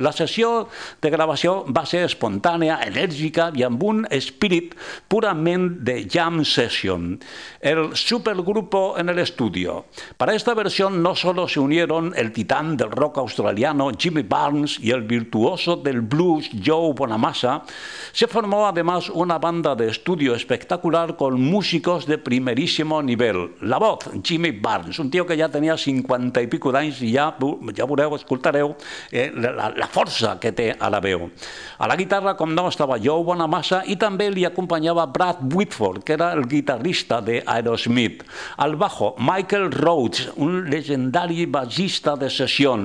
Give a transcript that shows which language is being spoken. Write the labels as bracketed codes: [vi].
[ca] La sessió de gravació va ser espontània, enèrgica i amb un espírit purament de jam session. [es] El supergrupo en el estudio. Para esta versión no solo se unieron el titán del rock australiano Jimmy Barnes y el virtuoso del blues Joe Bonamassa, se formó además una banda de estudio espectacular con músicos de primerísimo nivel. La voz, Jimmy Barnes, un tío que ya tenía 50 y pico d'anys y ya veureu, [ca] escoltareu la força que té a la veu. A la guitarra, com no, estava Joe Bonamassa i també li acompanyava Brad Whitford, que era el guitarrista de Aerosmith. [es] Al bajo, [ca] Michael Rhodes, un legendari bassista de sessió.